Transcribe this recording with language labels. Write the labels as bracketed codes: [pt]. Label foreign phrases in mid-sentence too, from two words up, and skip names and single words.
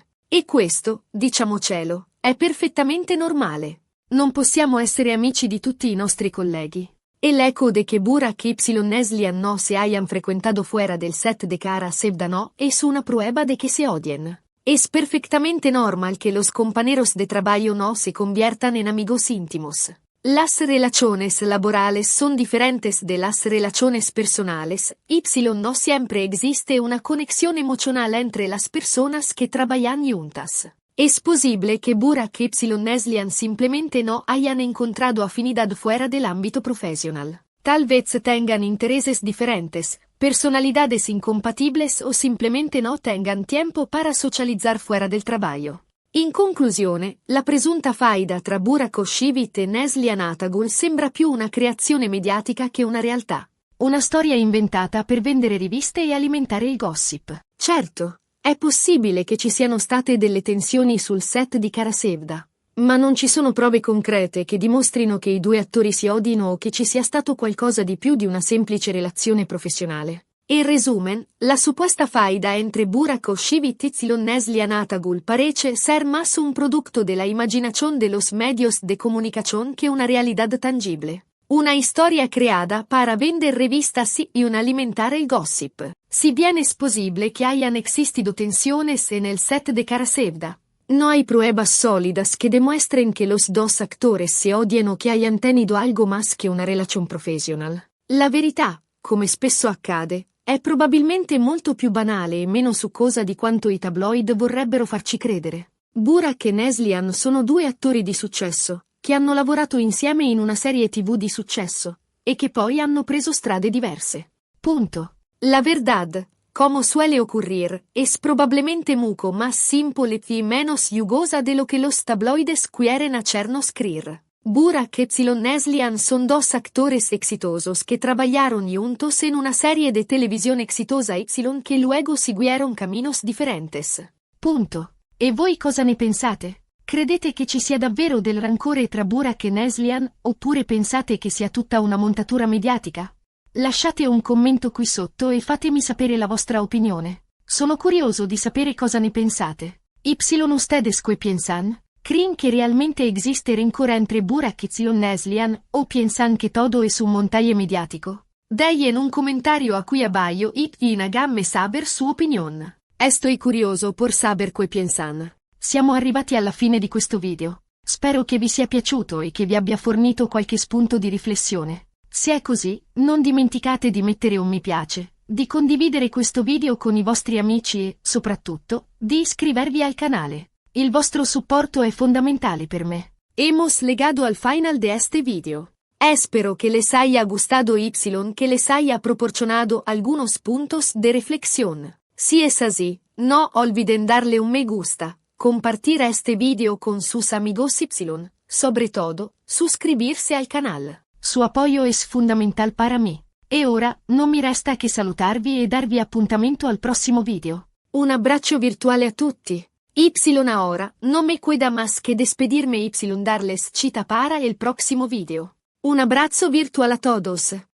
[it] E questo, diciamocelo, è perfettamente normale. Non possiamo essere amici di tutti i nostri colleghi. [es] El eco de que Burak y Neslihan no se hayan frecuentado fuera del set de Cara Sevda no es una prueba de que se odien. Es perfectamente normal que los compañeros de trabajo no se conviertan en amigos íntimos. Las relaciones laborales son diferentes de las relaciones personales, no siempre existe una conexión emocional entre las personas que trabajan juntas. Es posible que Burak y Neslihan simplemente no hayan encontrado afinidad fuera del ámbito profesional. Tal vez tengan intereses diferentes, personalidades incompatibles o simplemente no tengan tiempo para socializar fuera del trabajo. [it] In conclusione, la presunta faida tra Burak Oshivit e Neslihan Atagul sembra più una creazione mediatica che una realtà. Una storia inventata per vendere riviste e alimentare il gossip. Certo. È possibile che ci siano state delle tensioni sul set di Cara Sevda, ma non ci sono prove concrete che dimostrino che i due attori si odino o che ci sia stato qualcosa di più di una semplice relazione profesionale. [es] In resumen, la supuesta faida entre Burak Oshivit y Neslian Atagul parece ser más un producto de la imaginación de los medios de comunicación que una realidad tangible. Una historia creada para vender revistas y un alimentar el gossip. Si bien es posible que hayan existido tensiones en el set de Cara Sevda, no hay pruebas sólidas que demuestren que los dos actores se odien o que hayan tenido algo más que una relación profesional. [it] La verità, come spesso accade, è probabilmente molto più banale e meno succosa di quanto i tabloid vorrebbero farci credere. Burak e Neslian sono due attori di successo, che hanno lavorato insieme in una serie TV di successo, e che poi hanno preso strade diverse. Punto. [es] La verdad, como suele ocurrir, es probablemente mucho más simple y menos jugosa de lo que los tabloides quieren hacernos creer. Burak y Neslian son dos actores exitosos que trabajaron juntos en una serie de televisión exitosa que luego siguieron caminos differentes. [it] Punto. E voi cosa ne pensate? Credete che ci sia davvero del rancore tra Burak e Neslian, oppure pensate che sia tutta una montatura mediatica? Lasciate un commento qui sotto e fatemi sapere la vostra opinione. Sono curioso di sapere cosa ne pensate. [es] Y ustedes qué piensan? ¿Creen que realmente existe rencor entre Burak y Neslian, o piensan que todo es un montaje mediático? Dejen un comentario a qui abajo y háganme saber su opinión. Estoy curioso por saber qué piensan. [it] Siamo arrivati alla fine di questo video. Spero che vi sia piaciuto e che vi abbia fornito qualche spunto di riflessione. Se è così, non dimenticate di mettere un mi piace, di condividere questo video con i vostri amici e, soprattutto, di iscrivervi al canale. Il vostro supporto è fondamentale per me. [es] Hemos llegado al final de este video. Espero que les haya gustado que les haya proporcionado algunos puntos de reflexión. Si es así, no olviden darle un me gusta, compartir este video con sus amigos sobre todo, suscribirse al canal. Su apoyo es fundamental para mí. [it] E ora, non mi resta che salutarvi e darvi appuntamento al prossimo video. Un abbraccio virtuale a tutti. [es] Ahora, no me queda más que despedirme darles cita para el próximo video. Un abrazo virtual a todos.